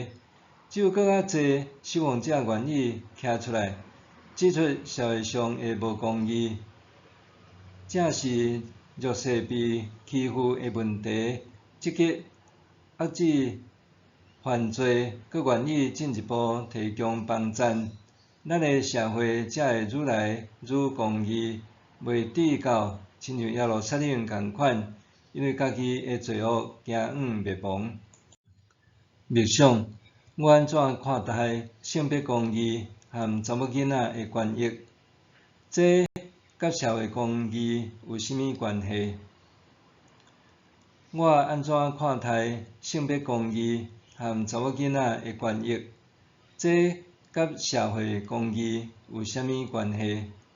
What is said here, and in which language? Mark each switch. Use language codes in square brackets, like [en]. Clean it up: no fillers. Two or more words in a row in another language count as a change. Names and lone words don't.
[nan] 只有更较侪守望者愿意站出来，指出社会上的无公义， 正是弱势被欺负的问题，积极遏制犯罪，佮愿意进一步提供帮赞，咱的社会才会愈来愈公义，袂抵到亲像耶路撒冷共款，因为家己的罪恶惊慌灭亡。默想，我安怎看待性别公义和查某囡仔的权益？这甲社会公义有甚物关系？我安怎看待性别公义和查某囡仔的权益？这甲社会公义有甚物关系？